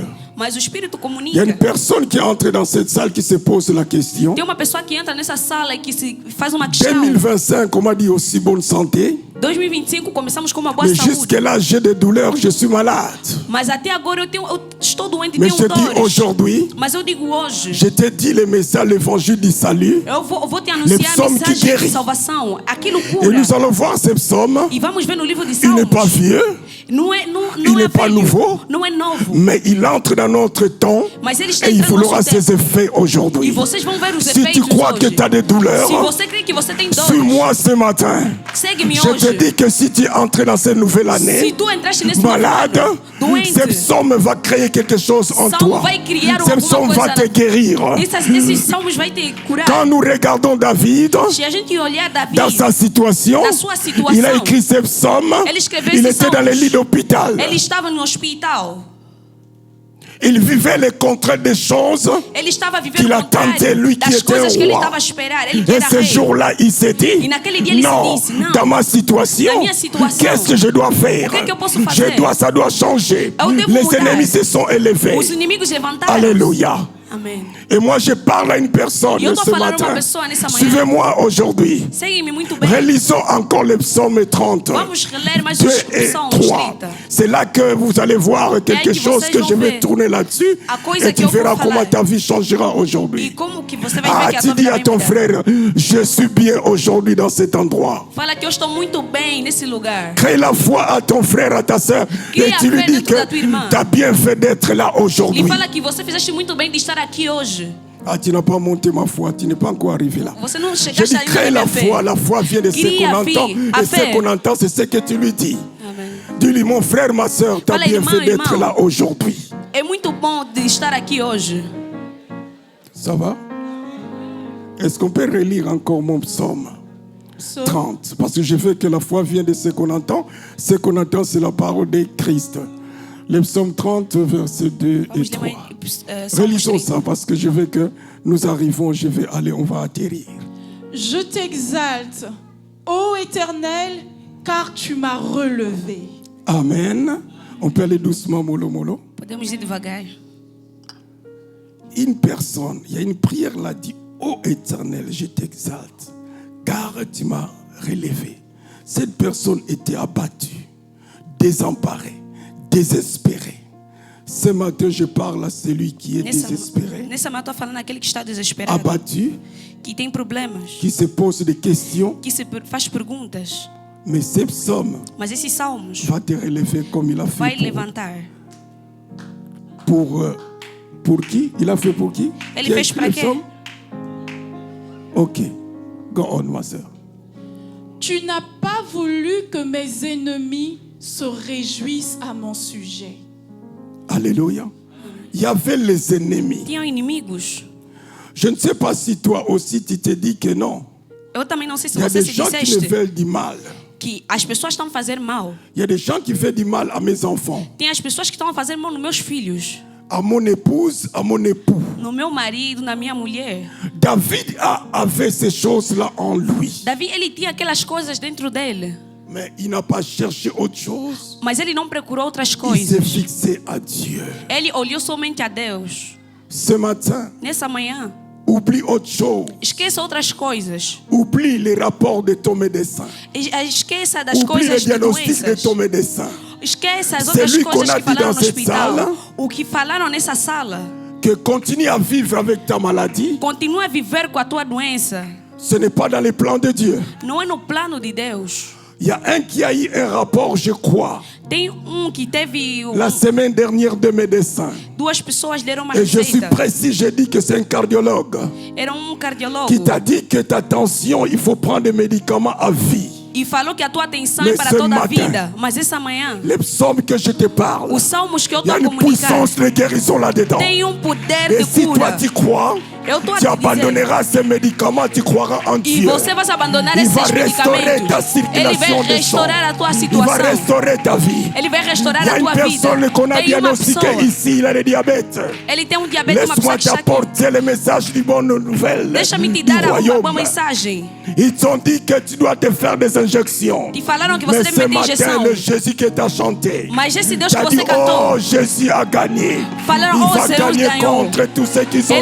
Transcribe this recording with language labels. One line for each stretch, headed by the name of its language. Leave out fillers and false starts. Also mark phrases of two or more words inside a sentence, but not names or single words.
Portuguese: Mas o Espírito
French: il y a
Portuguese: comunica.
French: une personne qui est entrée dans cette salle qui se pose la question.
Portuguese: Tem uma pessoa que entra nessa sala e que se faz uma questão.
French: 2025, on m'a dit aussi bonne santé.
Portuguese: 2025 começamos com uma boa
French: Mais
Portuguese: saúde.
French: jusque-là, j'ai des douleurs, je suis malade.
Portuguese: Mas até agora eu estou doente e
French: Mais je
Portuguese: tenho
French: te dis
Portuguese: dores.
French: aujourd'hui,
Portuguese: Mas eu digo hoje,
French: je te dis le message, l'évangile du salut.
Portuguese: eu vou te anunciar a
French: psaume qui
Portuguese: mensagem
French: guérit.
Portuguese: de salvação. Aquilo
French: Et
Portuguese: cura.
French: nous allons voir ce psaume.
Portuguese: E vamos ver no livro de
French: Il n'est pas
Portuguese: Salmos.
French: vieux,
Portuguese: Não é,
French: Il n'est pas
Portuguese: velho,
French: nouveau.
Portuguese: não é novo.
French: mais il entre dans notre temps
Portuguese: Mas ele está
French: et il
Portuguese: entrando no
French: aura
Portuguese: nosso
French: ses
Portuguese: tempo.
French: effets
Portuguese: E
French: aujourd'hui.
Portuguese: vocês vão ver os
French: Si tu
Portuguese: efeitos
French: crois que
Portuguese: hoje.
French: tu as des douleurs,
Portuguese: Se você crê que você tem dores,
French: suis-moi ce matin.
Portuguese: segue-me
French: Je te
Portuguese: hoje.
French: Je dis que si tu entres dans cette nouvelle année,
Portuguese: se tu entraste nesse novo
French: malade,
Portuguese: ano, doente,
French: ce psaume va créer quelque chose en
Portuguese: Salmo
French: toi.
Portuguese: vai criar
French: Ce
Portuguese: alguma
French: psaume va
Portuguese: coisa
French: te guérir.
Portuguese: esses salmos vai te curar.
French: Quand nous regardons David,
Portuguese: Se a gente olhar Davi,
French: dans sa situation,
Portuguese: na sua situação,
French: il a écrit ce psaume.
Portuguese: ele escreveu
French: Il
Portuguese: esses
French: était dans
Portuguese: salmos.
French: les lits d'hôpital.
Portuguese: Ele estava no hospital.
French: Il vivait les contraires des choses.
Portuguese: Ele estava vivendo
French: Qu'il
Portuguese: o
French: attendait,
Portuguese: contrário
French: lui qui
Portuguese: das
French: était
Portuguese: coisas
French: um
Portuguese: que ele
French: roi.
Portuguese: estava a esperar. Ele que
French: Et
Portuguese: era
French: ce
Portuguese: rei.
French: jour-là, il s'est dit,
Portuguese: E naquele dia ele
French: non,
Portuguese: se disse, não,
French: dans ma situation,
Portuguese: na minha situação,
French: qu'est-ce que je dois faire?
Portuguese: o que eu posso fazer?
French: Ça doit changer.
Portuguese: Eu devo
French: Les
Portuguese: mudar.
French: ennemis se sont élevés.
Portuguese: Os inimigos levantaram.
French: Alléluia.
Portuguese: Amém.
French: Et moi, je parle à une personne
Portuguese: E eu tô
French: ce
Portuguese: falando a uma
French: matin.
Portuguese: pessoa nessa manhã.
French: Suivez-moi aujourd'hui.
Portuguese: Segue-me muito bem.
French: Relisons encore le psaume 30.
Portuguese: Vamos reler mais
French: 2
Portuguese: os
French: et
Portuguese: Salmos
French: 3.
Portuguese: 30.
French: C'est là que vous allez voir quelque
Portuguese: que
French: chose
Portuguese: vocês
French: que
Portuguese: vão
French: je vais
Portuguese: ver
French: tourner là-dessus.
Portuguese: a coisa
French: Et tu
Portuguese: que eu vou
French: verras
Portuguese: falar.
French: comment ta vie changera
Portuguese: E
French: aujourd'hui.
Portuguese: como que você vai
French: Ah,
Portuguese: ver que a
French: tu
Portuguese: tua
French: dis
Portuguese: vida
French: à
Portuguese: vai
French: ton
Portuguese: mudar.
French: frère, je suis bien aujourd'hui dans cet endroit.
Portuguese: Fala que eu estou muito bem nesse lugar.
French: Crée la foi à ton frère, à ta soeur.
Portuguese: Crie
French: Et
Portuguese: a
French: tu lui
Portuguese: fé
French: dis
Portuguese: dentro
French: que
Portuguese: da tua irmã.
French: tu as bien fait d'être là aujourd'hui.
Portuguese: E fala que você fizeste muito bem de estar aqui hoje.
French: Ah, tu n'as pas monté ma foi, tu n'es pas encore arrivé là.
Portuguese: Você não
French: Je
Portuguese: chegaste
French: dis,
Portuguese: ainda
French: crée
Portuguese: na
French: la
Portuguese: minha fé.
French: foi vient de ce
Portuguese: Crie
French: qu'on
Portuguese: a
French: entend.
Portuguese: fé, a
French: Et ce
Portuguese: fé.
French: qu'on entend, c'est ce que tu lui dis.
Portuguese: Amém.
French: Dis-lui, mon frère, ma soeur, tu as
Portuguese: Fala,
French: bien
Portuguese: irmão,
French: fait d'être
Portuguese: irmão.
French: là aujourd'hui.
Portuguese: É muito bom de estar aqui hoje.
French: Ça va? Est-ce qu'on peut relire encore mon psaume Psaume 30? Parce que je veux que la foi vienne de ce qu'on entend. Ce qu'on entend, c'est la parole de Christ. Le psaume 30, versets 2 et
Portuguese: Vamos ler
French: 3.
Portuguese: Salmos
French: Relisons
Portuguese: 30.
French: ça parce que je veux que nous arrivons, on va atterrir. Je t'exalte, ô Éternel, car tu m'as relevé. Amen. On peut aller doucement, mollo, mollo.
Portuguese: Podemos ir devagar.
French: Une personne, il y a une prière là, dit, ô Éternel, je t'exalte, car tu m'as relevé. Cette personne était abattue, désemparée, désespérée. Ce matin, je parle à celui qui est désespéré,
Portuguese: Nessa manhã eu tô falando aquele que está desesperado,
French: abattu,
Portuguese: que tem problemas,
French: qui se pose des questions.
Portuguese: que faz perguntas.
French: Mais ce psaume
Portuguese: Mas esses salmos
French: va te relever comme il a
Portuguese: vai
French: fait
Portuguese: levantar.
French: pour qui? Il a fait pour qui?
Portuguese: Ele
French: Qui a
Portuguese: fez
French: écrit
Portuguese: pra
French: le
Portuguese: quê?
French: psaume? Ok.
English: Go on,
French: ma soeur. Tu n'as pas voulu que mes ennemis se réjouissent à mon sujet. Alléluia. Il y avait les ennemis.
Portuguese: Tinham inimigos.
French: Je ne sais pas si toi aussi tu te dis que non.
Portuguese: Eu também não sei se
French: Il y a
Portuguese: você
French: des
Portuguese: se
French: gens qui me
Portuguese: disseste
French: veulent du mal.
Portuguese: que as pessoas estão a fazer mal.
French: Il y a des gens qui font du mal à mes enfants,
Portuguese: Tem as pessoas que estão a fazer mal nos meus filhos,
French: à mon épouse, à mon époux.
Portuguese: no meu marido, na minha mulher.
French: David avait ces choses-là en lui.
Portuguese: Davi, ele tinha aquelas coisas dentro dele,
French: Mais il n'a pas cherché autre chose.
Portuguese: mas ele não procurou outras
French: Il s'est
Portuguese: coisas.
French: fixé à Dieu.
Portuguese: Ele olhou somente a Deus.
French: Ce matin,
Portuguese: Nessa manhã,
French: oublie autre chose.
Portuguese: esqueça outras coisas.
French: Oublie les rapports de ton médecin.
Portuguese: Esqueça das
French: Oublie le
Portuguese: coisas de
French: diagnostic de
Portuguese: doenças.
French: ton médecin.
Portuguese: Esqueça as
French: C'est
Portuguese: outras
French: lui qu'on
Portuguese: coisas
French: a
Portuguese: que
French: dit
Portuguese: falaram
French: dans
Portuguese: no
French: cette
Portuguese: hospital.
French: salle.
Portuguese: O que falaram nessa sala.
French: Que continue à vivre avec ta maladie.
Portuguese: Continua a viver com a tua doença.
French: Ce n'est pas dans les plans de Dieu.
Portuguese: Não é no plano de Deus.
French: Il y a un qui a eu un rapport, je crois,
Portuguese: Tem que teve
French: la semaine dernière de médecins.
Portuguese: duas pessoas deram uma
French: Et je suis
Portuguese: receita.
French: précis, je dis que c'est un cardiologue
Portuguese: Era cardiólogo
French: qui t'a dit que ta tension, il faut prendre des médicaments à vie.
Portuguese: e falou que a tua atenção
French: Mais
Portuguese: é para
French: ce
Portuguese: toda a
French: matin,
Portuguese: vida. Mas essa manhã,
French: Les psaumes que je te parle,
Portuguese: os salmos que eu
French: il y
Portuguese: estou
French: a
Portuguese: a
French: une
Portuguese: comunicar
French: puissance de guérison là-dedans.
Portuguese: tem poder
French: Et
Portuguese: de
French: si toi
Portuguese: cura.
French: tu crois,
Portuguese: Eu estou a
French: tu
Portuguese: te dizer.
French: abandonneras ces médicaments, tu croiras en
Portuguese: E
French: Dieu.
Portuguese: você vai abandonar
French: Il
Portuguese: esses
French: va restaurer ta
Portuguese: medicamentos. Ele vai
French: circulation de sang.
Portuguese: restaurar a tua
French: Il va
Portuguese: situação.
French: restaurer ta vie.
Portuguese: Ele vai
French: Il
Portuguese: restaurar
French: y a
Portuguese: a
French: une
Portuguese: tua vida.
French: personne qu'on a
Portuguese: Tem uma
French: diagnostiquée
Portuguese: pessoa.
French: ici, il a le diabète.
Portuguese: Ele tem diabetes, uma
French: Laisse-moi
Portuguese: pessoa que está aqui.
French: t'apporter le message du bonne nouvelle
Portuguese: Deixa-me te
French: du
Portuguese: dar uma
French: royaume.
Portuguese: boa mensagem.
French: Ils t'ont dit que tu dois te faire des injections.
Portuguese: Te falaram que
French: Mais
Portuguese: você
French: ce
Portuguese: deve meter
French: matin,
Portuguese: injeção.
French: le Jésus que tu as chanté,
Portuguese: Mas esse Deus
French: tu
Portuguese: que
French: as dit,
Portuguese: você cantou,
French: oh, Jésus a gagné.
Portuguese: falaram,
French: Il
Portuguese: oh,
French: va
Portuguese: Deus
French: gagner
Portuguese: ganhou.
French: contre tous ceux qui sont